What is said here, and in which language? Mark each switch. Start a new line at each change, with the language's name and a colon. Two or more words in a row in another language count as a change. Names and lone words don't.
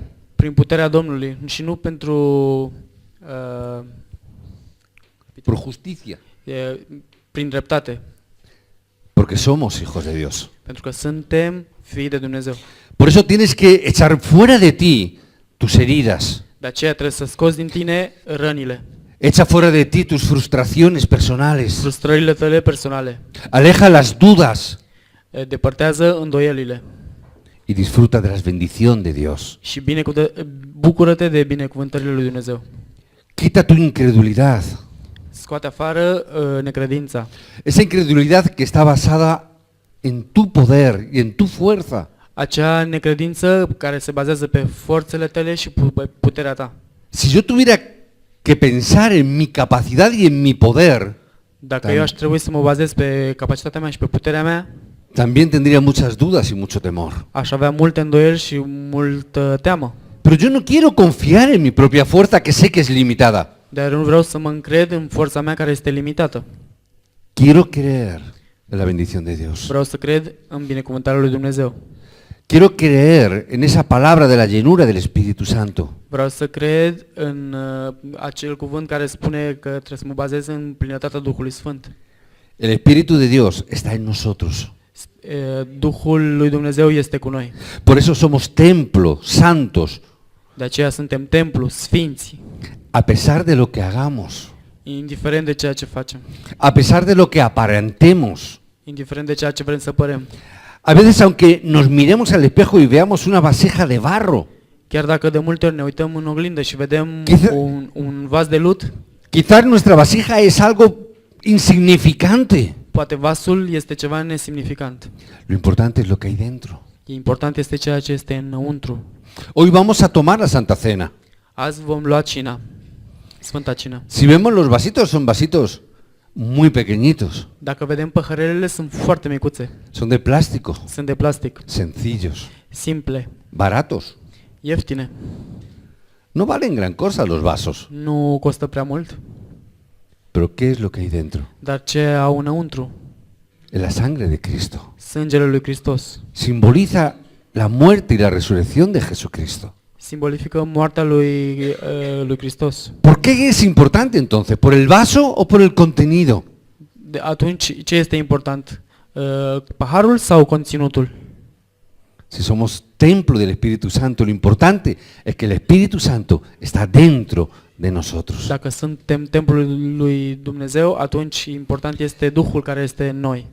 Romanian: Prin puterea Domnului și nu pentru
Spanish: Por justicia.
Romanian: prin dreptate,
Spanish: Porque somos hijos de Dios.
Romanian: pentru că suntem fii de Dumnezeu.
Spanish: Por eso tienes que echar fuera de ti tus heridas.
Romanian: De aceea trebuie să scoți din tine rănile,
Spanish: Echa fuera de ti tus frustraciones personales.
Romanian: frustrările tale personale.
Spanish: Aleja las dudas
Romanian: Depărtează îndoielile
Spanish: y disfruta de las bendiciones de Dios.
Romanian: și bucură-te de binecuvântările lui Dumnezeu.
Spanish: Quita tu incredulidad.
Romanian: Scoate afară necredința.
Spanish: Esa incredulidad que está basada en tu poder y en tu fuerza.
Romanian: Acea necredință care se bazează pe forțele tale și pe puterea ta.
Spanish: Si yo tuviera que pensar en mi capacidad y en mi poder,
Romanian: Dacă eu aș trebui să mă bazez pe capacitatea mea și pe puterea mea,
Spanish: también tendría muchas dudas y mucho temor.
Romanian: aș avea multe îndoieli și multă teamă.
Spanish: Pero yo no quiero confiar en mi propia fuerza, que sé que es limitada.
Romanian: Dar nu vreau să mă încred în forța mea care este limitată.
Spanish: Quiero creer en la bendición de Dios.
Romanian: Vreau să cred în binecuvântarea lui Dumnezeu.
Spanish: Quiero creer en esa palabra de la llenura del Espíritu Santo.
Romanian: Vreau să cred în acel cuvânt care spune că trebuie să mă bazez în plinătatea Duhului Sfânt.
Spanish: El Espíritu de Dios está en nosotros.
Romanian: Duhul lui Dumnezeu este cu noi.
Spanish: Por eso somos templo, santos,
Romanian: De aceea suntem templu, sfinți,
Spanish: a pesar de lo que hagamos,
Romanian: indiferent de ceea ce facem,
Spanish: a pesar de lo que aparentemos.
Romanian: indiferent de ceea ce vrem să părem.
Spanish: A veces, aunque nos miremos al espejo y veamos una vasija de barro,
Romanian: Chiar dacă de multe ori ne uităm în oglindă și vedem
Spanish: Quizá-
Romanian: un vas de lut,
Spanish: quizás nuestra vasija es algo insignificante.
Romanian: poate vasul este ceva nesemnificant.
Spanish: Lo importante es lo que hay dentro.
Romanian: Important este ceea ce este înăuntru.
Spanish: Hoy vamos a tomar la Santa Cena.
Romanian: Azi vom lua cina, Sfânta Cină.
Spanish: Si vemos los vasitos, son vasitos muy pequeñitos.
Romanian: Dacă vedem păhărelele, sunt foarte micuțe,
Spanish: Son de plástico,
Romanian: sunt de plastic,
Spanish: sencillos,
Romanian: simple,
Spanish: baratos.
Romanian: ieftine,
Spanish: No valen gran cosa los vasos.
Romanian: nu costă prea mult,
Spanish: Pero ¿qué es lo que hay dentro?
Romanian: dar ce au înăuntru?
Spanish: Es la sangre de Cristo.
Romanian: Sângele lui Hristos.
Spanish: Simboliza la muerte y la resurrección de Jesucristo.
Romanian: Simbolifică moartea lui Hristos.
Spanish: ¿Por qué es importante entonces? ¿Por el vaso o por el contenido?
Romanian: Atunci, ce este important? Paharul sau conținutul?
Spanish: Si somos templo del Espíritu Santo, lo importante es que el Espíritu Santo está dentro de nosotros.
Romanian: Dacă suntem templul lui Dumnezeu, atunci important este Duhul care este în noi.